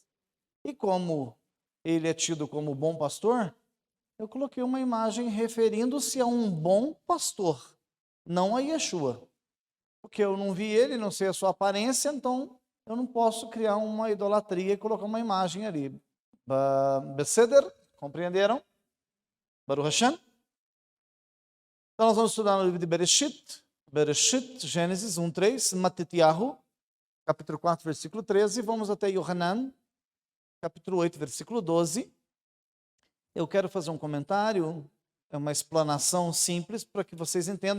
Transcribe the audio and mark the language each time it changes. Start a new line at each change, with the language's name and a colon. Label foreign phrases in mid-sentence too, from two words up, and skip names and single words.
Portuguese: E como ele é tido como bom pastor, eu coloquei uma imagem referindo-se a um bom pastor, não a Yeshua. Porque eu não vi ele, não sei a sua aparência, então eu não posso criar uma idolatria e colocar uma imagem ali. Beseder? Compreenderam?
Hebrew: ברוך השם?
Portuguese: Então nós vamos estudar no livro de Bereshit, Gênesis 1:3, Matityahu, capítulo 4, versículo 13, vamos até Yohanan, capítulo 8, versículo 12. Eu quero fazer um comentário, uma explanação simples para que vocês entendam.